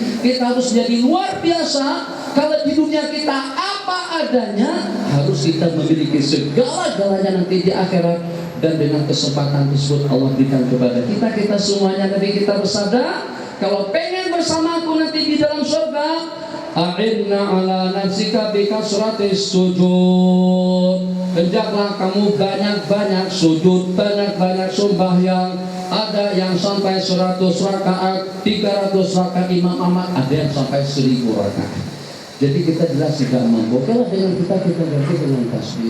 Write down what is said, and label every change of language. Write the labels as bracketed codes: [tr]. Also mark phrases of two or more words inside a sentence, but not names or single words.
[id] Kita harus jadi luar biasa. Kalau di dunia kita apa adanya, harus kita memiliki segala-galanya nanti di akhirat. Dan dengan kesempatan tersebut Allah berikan kepada kita semuanya. Nabi kita bersabda, kalau pengen bersamaku nanti di dalam surga, [ar] أعنا على نفسك بكثرة السجود. [id] Hendaklah kamu banyak-banyak sujud, banyak-banyak sembahyang. Ada yang sampai 100 rakaat, 300 rakaat Imam Ahmad, ada yang sampai 1000 rakaat. Jadi kita jelas tidak mampu. Kalau dengan kita ganti dengan tasbih.